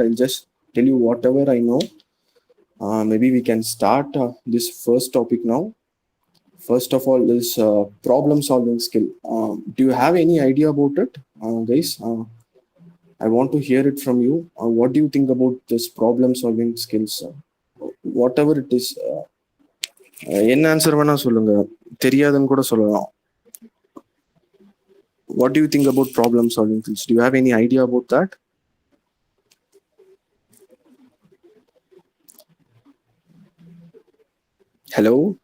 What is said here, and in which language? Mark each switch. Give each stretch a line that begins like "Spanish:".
English: I'll just tell you whatever I know. Maybe we can start this first topic now. First of all, is problem solving skill. Do you have any idea about it, guys? I want to hear it from you. What do you think about this problem solving skills? Whatever it is,
Tamil: என்ன answer வேணா சொல்லுங்க, தெரியாதுன்னு கூட சொல்லலாம்.
English: What do you think about problem solving skills? Do you have any idea about that? Hello?